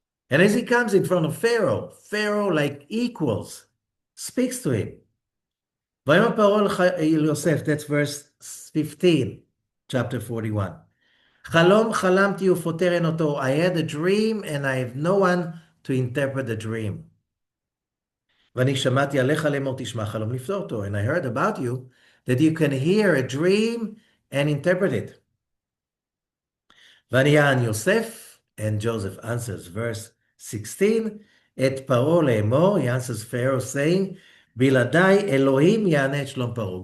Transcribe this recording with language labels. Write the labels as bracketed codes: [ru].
[en] And as he comes in front of Pharaoh, Pharaoh, like equals, speaks to him. [he] Vayomer Paro el Yosef, [en] that's verse 15, chapter 41. [he] Chalom chalamti ufoter enoto. [en] I had a dream and I have no one to interpret the dream. [he] ואני שמעתי עליך לאמור תשמע חלום לפתור אותו. [en] And I heard about you that you can hear a dream and interpret it. [he] ויען יוסף, [en] and Joseph answers, verse 16, [he] את פרעה לאמור, [en] he answers Pharaoh saying, [he] בלעדיי אלוהים יענה את שלום פרעה.